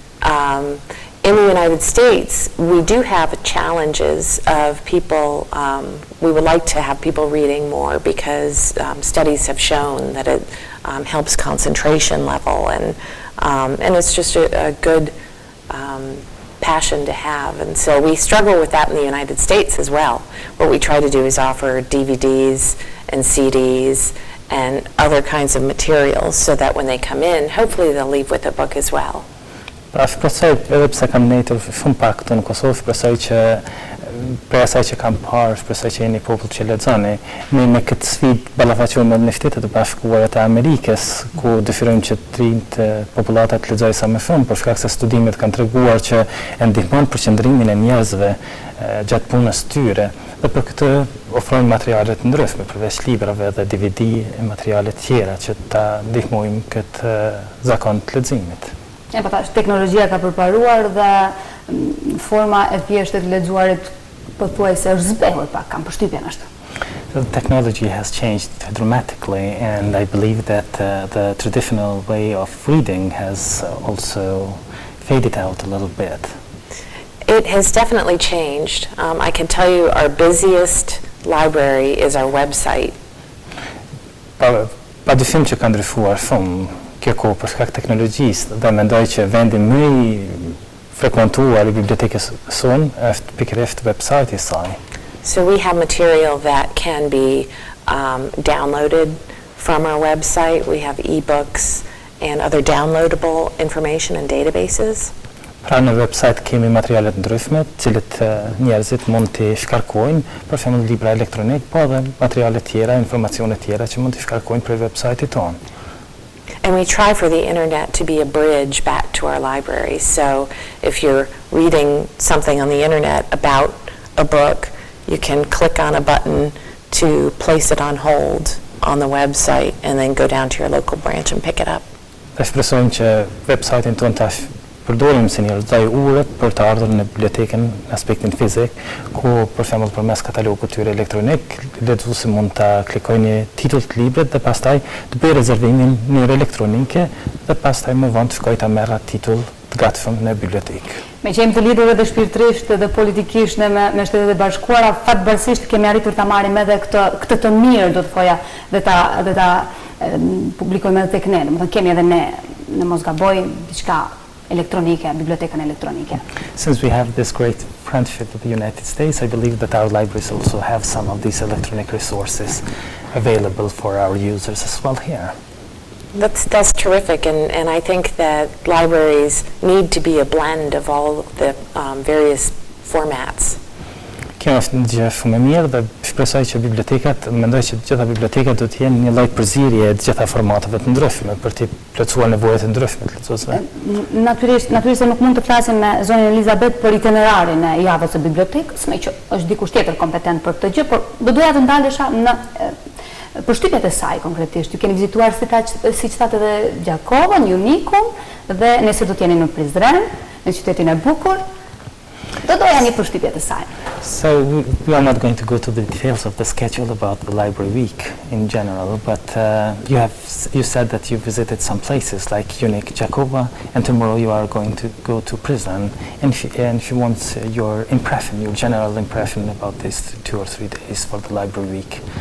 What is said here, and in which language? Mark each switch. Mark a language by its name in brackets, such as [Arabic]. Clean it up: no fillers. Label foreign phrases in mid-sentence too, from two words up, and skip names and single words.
[English] In the United States, we do have challenges of people, we would like to have people reading more because studies have shown that it helps concentration level and it's just a good passion to have. And so we struggle with that in the United States as well. What we try to do is offer DVDs and CDs and other kinds of materials so that when they come in, hopefully they'll leave with a book as well. [Albanian] Shpresoj edhe pse kam nejtur shumë pak këtu në Kosovë, shpresoj që për asaj që kam parë, shpresoj që jeni popull që lexoni, ne me këtë sfidë ballafaqohemi me Shtetet e Bashkuara të Amerikës, ku dëshirojmë që të rinjt popullata të lexojë sa më shumë, për shkak se studimet kanë treguar që e ndihmon përqendrimin e njerëzve gjatë punës tyre. Dhe për këtë ofrojmë materiale të ndryshme, përveç librave dhe DVD e materiale tjera që ta ndihmojmë këtë zakon të leximit. E pa tash, teknologjia ka përparuar dhe forma e thjeshtë të lexuarit pothuajse është zbehur pak, kam përshtypjen ashtu. [English] The technology has changed dramatically, and I believe that the traditional way of reading has also faded out a little bit. It has definitely changed. I can tell you our busiest library is our website. [Albanian] Pa dyshim që ka ndryshuar shumë kjo kohë për shkak teknologjisë dhe mendoj që vendi më i frekuentuar i bibliotekës sonë është pikërisht website i saj. [English] So we have material that can be downloaded from our website. We have ebooks and other downloadable information and databases. [Albanian] Pra në website kemi materiale të ndryshme, të cilët njerëzit mund t'i shkarkojnë, për shembull libra elektronik, po edhe materiale tjera, informacione tjera që mund t'i shkarkojnë për website-in tonë. [English] And we try for the internet to be a bridge back to our library. So if you're reading something on the internet about a book, you can click on a button to place it on hold on the website and then go down to your local branch and pick it up. [Albanian] Dhe shpresojmë që website-in tonë tash përdorim si një lloj ure për të ardhur në bibliotekën në aspektin fizik, ku për shembull përmes katalogut tyre elektronik, lexuesi mund ta klikojë një titull të librit dhe pastaj të bëjë rezervimin në mënyrë elektronike dhe pastaj më vonë të shkojë ta merr atë titull të gatshëm në bibliotekë. Me që jemi të lidhur edhe shpirtërisht dhe politikisht me Shtetet e Bashkuara, fatbarësisht kemi arritur ta marrim edhe këtë të mirë, do të thoja, dhe ta publikojmë edhe tek ne. Domethënë kemi edhe ne në mos gaboj diçka elektronike, bibliotekën elektronike. [English] Since we have this great friendship with the United States, I believe that our libraries also have some of these electronic resources available for our users as well here. That's terrific, and I think that libraries need to be a blend of all the various formats. [Albanian] Kjo është një gjë shumë e mirë dhe shpresoj që mendoj që të gjitha bibliotekat do të jenë një lloj përzierje e të gjitha formateve të ndryshme për të plotësuar nevojat e ndryshme të lexuesve. Natyrisht nuk mund të flasim me zonën Elizabeth për itinerarin e javës së bibliotekës, me që është dikush tjetër kompetent për këtë gjë, por do doja të ndalesha në përshtypjet e saj konkretisht. Ju keni vizituar siç thatë edhe Gjakovën, Unicum dhe nesër do të jeni në Prizren, në qytetin e bukur. Do doja një përshtypje të saj. [English] So we are not going to go to the details of the schedule about the library week in general, but you said that you visited some places like Unic, Jakova, and tomorrow you are going to go to prison. And she wants your impression, your general impression about these 2 or 3 days for the library week.